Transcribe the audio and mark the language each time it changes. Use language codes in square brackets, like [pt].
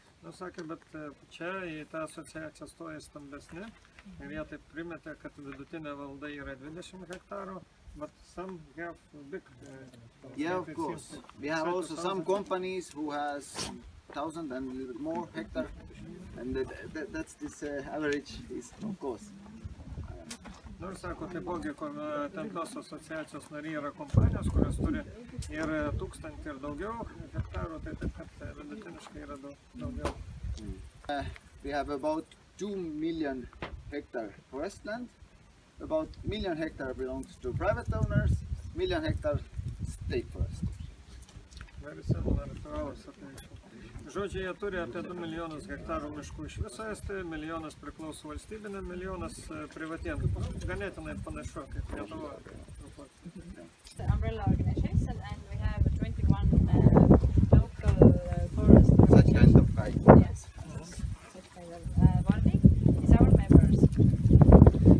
[lt] Nu, sakė, bet čia į tą asociaciją stoja stambesni ir jie taip primetė, kad vidutinė valda yra 20 hektarų, [en] but some have big... Yeah, of course. We have also some companies who has 1,000 and a little bit more hectare, and that's this average is, of course. [lt] Nu, ir sako, taipogi, ten tos asociacijos nariai yra kompanijos, kurios turi ir 1000 ir daugiau hektarų, tai taip, kad vidutiniškai yra daugiau. [en] We have about 2 million hectare forest land. About 1 million hectare belongs to private owners, 1 million hectare state forest. Very similar to our situation. [lt] Žodžiu, jie turi apie 2 milijonus hektarų miškų iš viso Estijoje, milijonas priklauso valstybinėm, milijonas privatiem. Ganėtinai panašu, kaip Lietuva. [en] The umbrella organization, and we have 21 local forest organizations. Such kind of guy. Yes, such kind of Vardi is our members.